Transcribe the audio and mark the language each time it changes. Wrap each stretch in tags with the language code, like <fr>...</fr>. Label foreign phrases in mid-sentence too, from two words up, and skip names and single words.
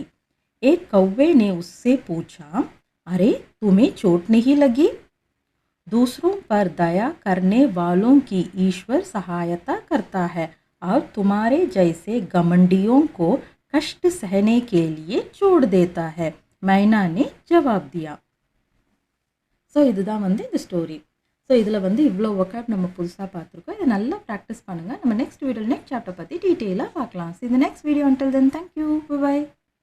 <hi>एक कौवे ने उससे पूछा, अरे तुम्हें चोट नहीं लगी? दूसरों पर दया करने वालों की ईश्वर सहायता करता है और तुम्हारे जैसे घमंडियों को कष्ट सहने के लिए छोड़ देता है. मैना ने जवाब दिया.</hi> <ta>ஸோ இதுதான் வந்து இந்த ஸ்டோரி. ஸோ இதில் வந்து இவ்வளோ ஒர்க்அவுட் நம்ம புதுசாக பார்த்துருக்கோம். இதை நல்லா ப்ராக்டிஸ் பண்ணுங்கள். நம்ம</ta> <en>next video next chapter</en> <ta>பற்றி டீட்டெயிலாக பார்க்கலாம்.</ta> <en>ஸோ இந்த next video until then, thank you, bye bye.</en>